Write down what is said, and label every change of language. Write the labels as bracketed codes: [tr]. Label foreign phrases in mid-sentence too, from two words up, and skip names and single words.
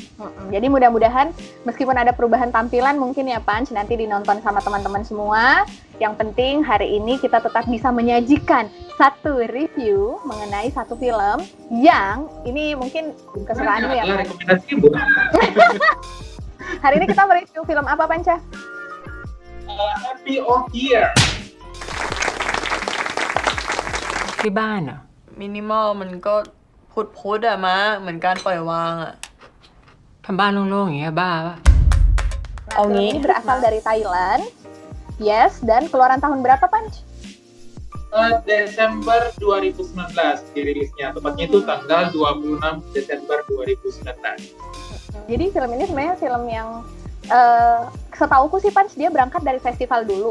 [id] Jadi mudah-mudahan meskipun ada perubahan tampilan mungkin ya Panch, nanti dinonton sama teman-teman semua. Yang penting hari ini kita tetap bisa menyajikan satu review mengenai satu film yang ini mungkin kesukaanmu ya. Rekomendasi, Bu. Hari ini kita mereview film apa Panca? Happy Old Year. [th] ที่บ้านอ่ะ มินิมอลมันก็พุดๆอะมะเหมือนการปล่อยวางอะ ทำบ้านโล่งๆอย่างเงี้ยบ้าปะ [id] Nah, film ini berasal dari Thailand. Yes, dan keluaran tahun berapa Panch? Desember 2019 dirilisnya. Tepatnya itu tanggal 26 Desember 2019. Jadi film ini sebenarnya film yang setauku sih Panch, dia berangkat dari festival dulu.